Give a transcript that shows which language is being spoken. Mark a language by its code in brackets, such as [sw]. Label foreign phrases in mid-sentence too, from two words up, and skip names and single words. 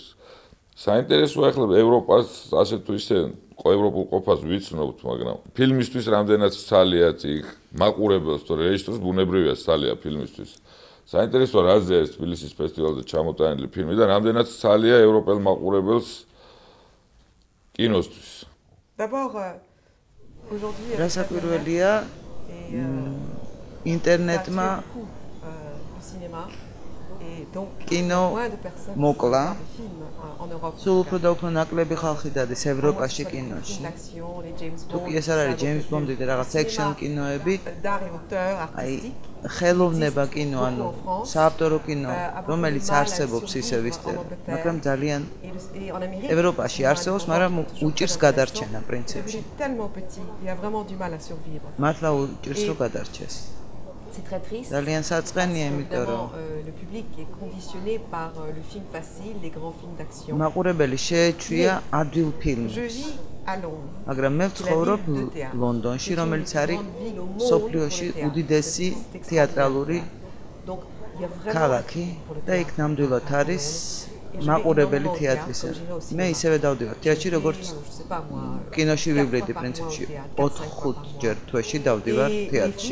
[ka] საინტერესოა ახლა ევროპას ასე თუ ისე ევროპულ ყოფას ვიცნობთ, მაგრამ ფილმისთვის რამდენად ცალიათ იქ მაყურებელს, თუ რეჟისორს ბუნებრივია ცალია ფილმისთვის. საინტერესოა რაზე არის თბილისის ფესტივალზე ჩამოტანილი ფილმი და რამდენად ცალია ევროპელ მაყურებელს კინოსთვის. [fr] D'abord, aujourd'hui, [ka] რასაკვირველია ინტერნეტმა კინო მოკლა სულ უფრო და უფრო ნაკლები ხალხი დადის ევროპაში კინოში. თუკი ეს არ არის ჯეიმს ბონდი და რაღაც ექშენ კინოები, აი ხელოვნება კინო, ანუ საავტორო კინო, რომელიც არსებობს ისევ ისე, მაგრამ ძალიან ევროპაში არსებობს, მაგრამ უჭირს გადარჩენა პრინციპში. მართლა უჭირს რომ გადარჩეს. [fr] C'est très triste. [ka] ძალიან საწყენია, იმიტომ რომ [fr] le public est conditionné par le film facile, les grands films d'action. [ka] მაყურებელი შეეჩვია ადვილ ფილმს. [fr] Je vis à Londres. [ka] მაგრამ მე ვცხოვრობ ლონდონში, რომელიც არის სოფლიოში უდიდესი თეატრალური ქალაქი და იქ ნამდვილად არის მაყურებელი თეატრისა. მე ისევე დავდივარ თეატრში, როგორც კინოში ვივლედი პრინციპში 4-5 ჯერ თვეში დავდივარ თეატრში.